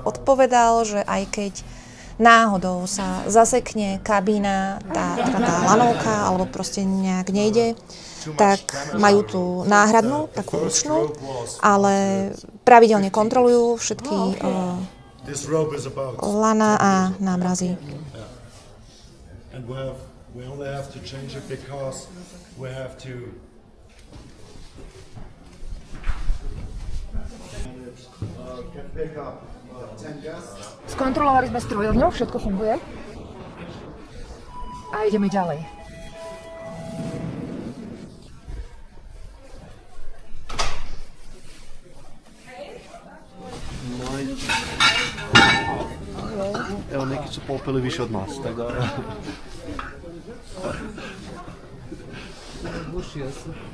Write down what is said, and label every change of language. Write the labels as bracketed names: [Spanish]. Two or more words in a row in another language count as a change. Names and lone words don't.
[Slovak] odpovedal, že aj keď náhodou sa zasekne kabína, tá lanovka, alebo proste nejak nejde, tak majú tú náhradnú, takú ručnú, ale pravidelne kontrolujú všetky lana a námrazy. [English] And we only have to change it because we have to can pick up 10 guests. [Slovak] Skontrolovali sme strojovňu, všetko funguje. A ideme ďalej. [Serbian] Evo, neki su popili više od nas, tako da... Bušio se.